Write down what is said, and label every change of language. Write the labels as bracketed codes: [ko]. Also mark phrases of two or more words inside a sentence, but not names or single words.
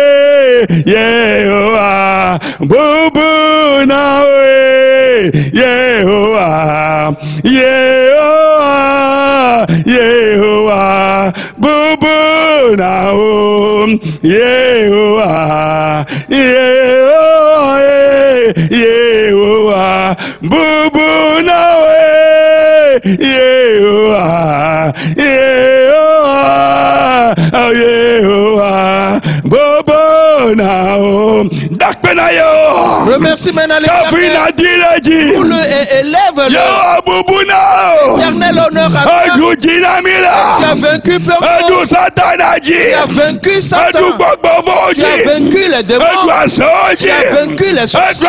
[ee] Yehowa bubu nawe Yehowa Yehowa Yehowa bubu nawe Yehowa Yehowa Yehowa bubu nawe Yehowa Yehowa Yehowa bubu nawe dakpena yo. [fr] Remercie maintenant l'Éternel. Élève le éternel honneur à toi. Tu as vaincu Peuple. Tu as vaincu Satan. Tu as vaincu les démons. Tu as vaincu les succès.